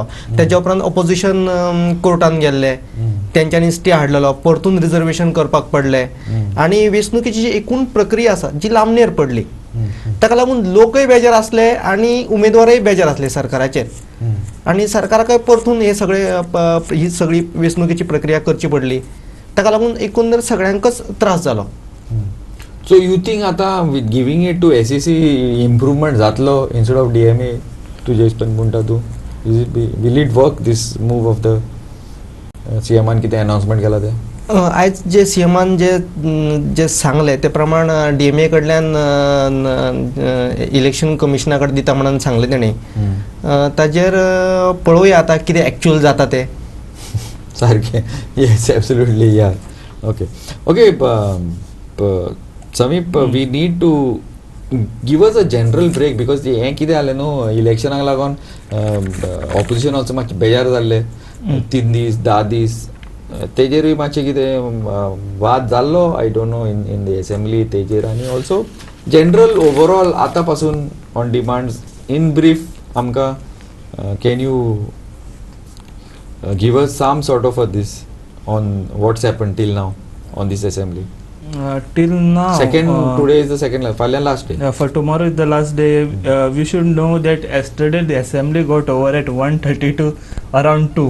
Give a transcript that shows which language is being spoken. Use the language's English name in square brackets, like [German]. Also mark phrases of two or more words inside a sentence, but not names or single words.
[Konkani] त्याच्या उपरांत ऑपोजिशन कोर्टान गेल्ले, त्यांच्यानी स्टे हाडलेलो, परतून रिजर्वेशन करपाक पडले आणि वेंचणुकेची जी एकूण प्रक्रिया आसा जी लांबणेर पडली. ताका लागून लोकय बेजार असले आणि उमेदवारय बेजार असले सरकाराचेर, आणि सरकाराकय परतून हे सगळे ही सगळी वेंचणुकेची प्रक्रिया करची पडली. ताका लागून एकंदर सगळ्यांकच त्रास जालो. [English] So you think आता with giving it to SEC improvement जातलो instead of DMA [Konkani] तुजे हिसपान म्हणटा तूं? [English] Will it work this move of the CMान [Konkani] कितें announcement केला ते? आयज जे सीएमान जे सांगले ते प्रमाण DMA कडल्यान इलेक्शन कमिशना कडेन दिता म्हणून सांगले तेणी. ताजेर पळोवया आता कितें एक्चुअल जाता ते. सारकें. [English] Yes, absolutely. Yeah. Okay. Samip, we need to give us a general break because [Konkani] हें कितें जालें न्हू इलेक्शनाक लागून ऑपोजिशन ऑल्सो मातशे बेजार जाल्ले 3 दीस 10 दीस तेजेरूय मातशें कितें वाद जाल्लो. [English] I don't know in the assembly [Konkani] तेजेर आनी [English] also general overall [Konkani] आतां पासून [English] on demands in brief आमकां can you give us some sort of this on what's happen till now on this assembly? Till now, Today is the second last day. For tomorrow is the last day. We should know that yesterday the assembly got over at 1:30 to around 2.